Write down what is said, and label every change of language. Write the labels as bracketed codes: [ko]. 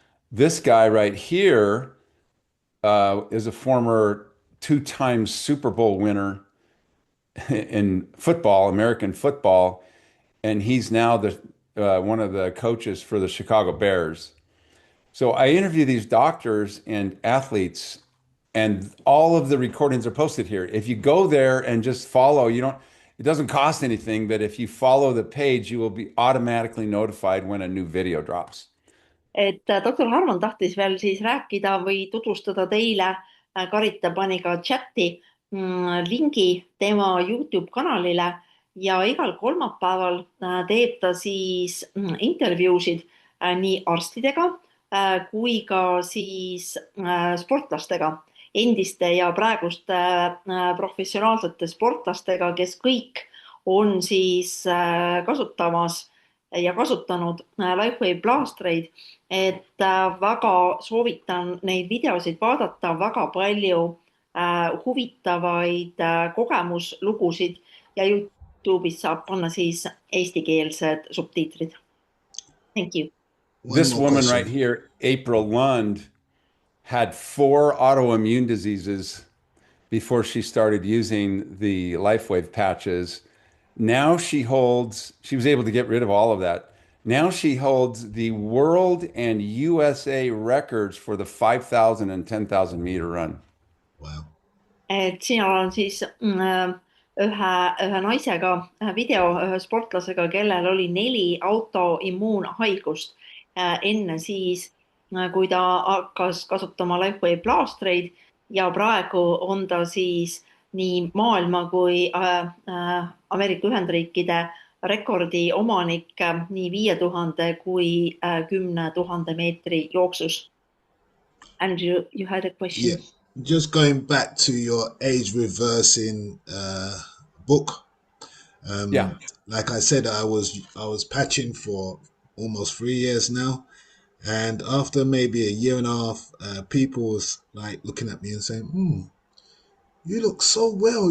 [en] This guy right here is a former two-time Super Bowl winner in football, American football, and he's now one of the coaches for the Chicago Bears. So I interview these doctors and athletes, and all of the recordings are posted here. If you go there and just follow, it doesn't cost anything, but if you follow the page, you will be automatically notified when a new video drops. [et] Doktor Harmon tahtis veel siis rääkida või tutvustada teile, Karita pani ka chati lingi tema YouTube kanalile ja igal kolmapäeval teeb ta siis intervjuusid nii arstidega kui ka siis sportlastega, endiste ja praeguste professionaalsete sportlastega, kes kõik on siis kasutamas ja kasutanud LifeWave plaastreid, et väga soovitan neid videosid vaadata, väga palju huvitavaid kogemuslugusid ja YouTube'is saab panna siis eestikeelsed subtiitrid. [en] Thank you. This woman right here, April Lund, had 4 autoimmune diseases before she started using the LifeWave patches. Now she was able to get rid of all of that. Now she holds the world and USA records for the 5,000 and 10,000 meter run. Wow. [et] Siin on siis ühe naisega video, ühe sportlasega, kellel oli 4 autoimmuunhaigust enne siis, kui ta hakkas kasutama LifeWave plaastreid ja praegu on ta siis nii maailma kui Ameerika Ühendriikide rekordi omanik nii 5,000 kui 10,000 meetri jooksus. [en] Andrew, you had a question? Yeah, just going back to your age reversing book. Yeah. Like I said, I was patching for almost 3 years now. And after maybe a year and a half, people was like looking at me and saying, you look so well.